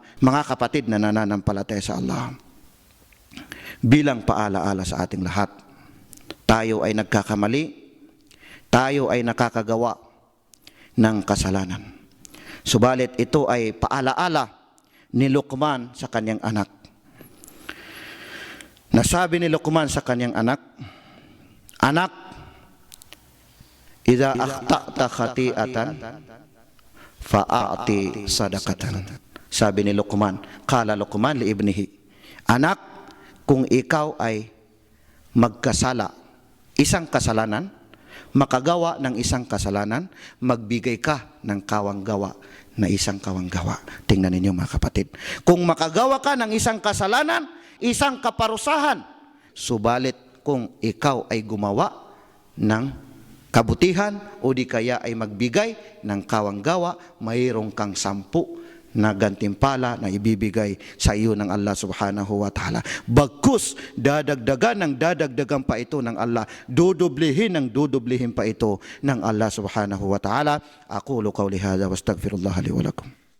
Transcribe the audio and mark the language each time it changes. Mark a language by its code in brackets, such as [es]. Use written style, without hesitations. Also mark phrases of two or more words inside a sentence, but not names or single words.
[tl] Mga kapatid na nananampalataya sa Allah, bilang paalaala sa ating lahat, tayo ay nagkakamali, tayo ay nakakagawa ng kasalanan. Subalit ito ay paalaala ni Luqman sa kanyang anak. Nasabi ni Luqman sa kanyang anak, anak, [ar] إذا أخطأت خطيئة فأعط صدقة. [tl] Sabi ni Luqman, [ar] قال لقمان لابنه, [tl] anak, kung ikaw ay magkasala, isang kasalanan, makagawa ng isang kasalanan, magbigay ka ng kawang gawa na isang kawang gawa. Tingnan ninyo, mga kapatid. Kung makagawa ka ng isang kasalanan, isang kaparusahan, subalit kung ikaw ay gumawa ng kabutihan o di kaya ay magbigay ng kawang gawa, mayroong kang 10 na gantimpala na ibibigay sa iyo ng Allah [ar] سبحانه وتعالى. [tl] Bagkus, dadagdagan ng dadagdagan pa ito ng Allah, dudublihin ng dudublihin pa ito ng Allah [ar] سبحانه وتعالى. أقول قولي هذا وأستغفر الله لي ولكم.